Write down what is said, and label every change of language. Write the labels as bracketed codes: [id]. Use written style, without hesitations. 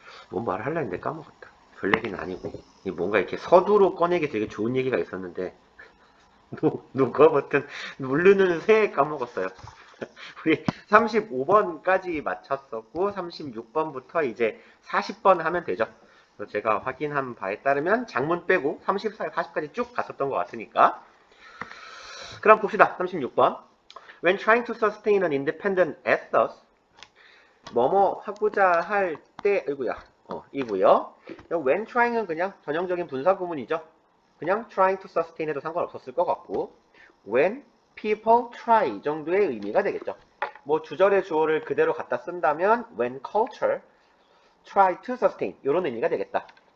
[ko] 뭔 말을 하려 했는데 까먹었다. 별 얘기는 아니고 뭔가 이렇게 서두로 꺼내기 되게 좋은 얘기가 있었는데 누가 버튼 누르는 새 까먹었어요. 우리 35번까지 마쳤었고 36번부터 이제 40번 하면 되죠. 그래서 제가 확인한 바에 따르면 장문 빼고 34, 40까지 쭉 갔었던 것 같으니까. 그럼 봅시다. 36번. [en] When trying to sustain an independent ethos, [ko] 뭐뭐 하고자 할 때, 이고요. when trying은 그냥 전형적인 분사 구문이죠. 그냥 [en] trying to sustain [ko] 해도 상관없었을 것 같고, [en] when people try [ko] 정도의 의미가 되겠죠. 뭐 주절의 주어를 그대로 갖다 쓴다면 [en] when culture try to sustain [ko] 이런 의미가 되겠다.